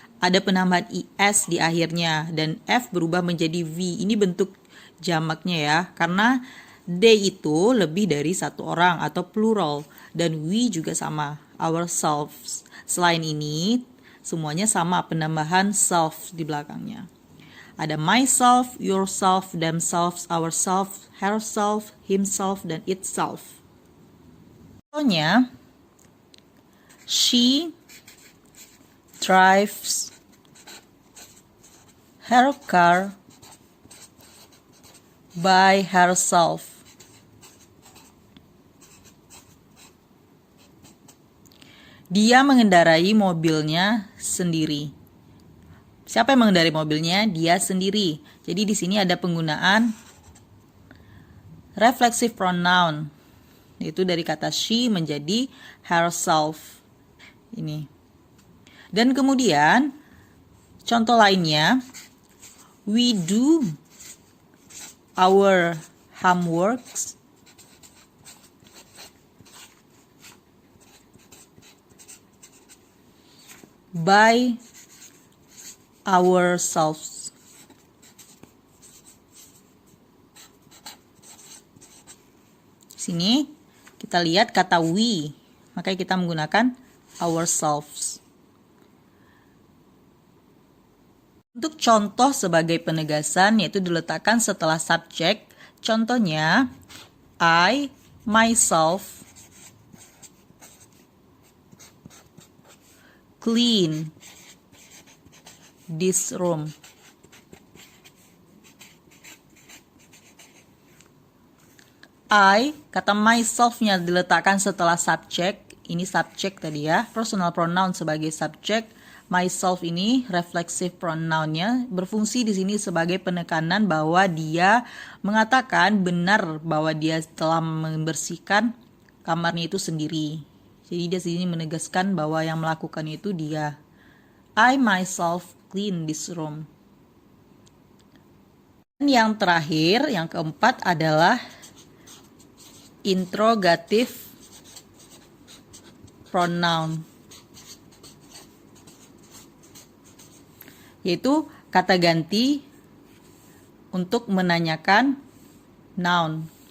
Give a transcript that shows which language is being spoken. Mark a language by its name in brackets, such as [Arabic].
[Indonesian] Ada penambahan is di akhirnya dan f berubah menjadi v. Ini bentuk jamaknya ya karena they itu lebih dari satu orang atau plural dan we juga sama, ourselves. Selain ini semuanya sama penambahan self di belakangnya. Ada myself, yourself, themselves, ourselves, herself, himself, dan itself. [English] Contohnya, she drives her car by herself. [Indonesian] Dia mengendarai mobilnya sendiri. Siapa yang mengendarai mobilnya? Dia sendiri. Jadi di sini ada penggunaan reflexive pronoun, yaitu dari kata she menjadi herself. Ini. Dan kemudian contoh lainnya, [English] We do our homeworks by ourselves. [Indonesian] Sini kita lihat kata we, makanya kita menggunakan ourselves. Untuk contoh sebagai penegasan yaitu diletakkan setelah subjek. [English] Contohnya, I, myself, clean this room. [Indonesian] I, kata myself-nya diletakkan setelah subjek. Ini subjek tadi ya, personal pronoun sebagai subjek. Myself ini reflexive pronoun-nya berfungsi di sini sebagai penekanan bahwa dia mengatakan benar bahwa dia telah membersihkan kamarnya itu sendiri. Jadi dia di sini menegaskan bahwa yang melakukan itu dia. [English] I myself clean this room. [Indonesian] Dan yang terakhir, yang keempat adalah interrogative pronoun, yaitu kata ganti untuk menanyakan noun.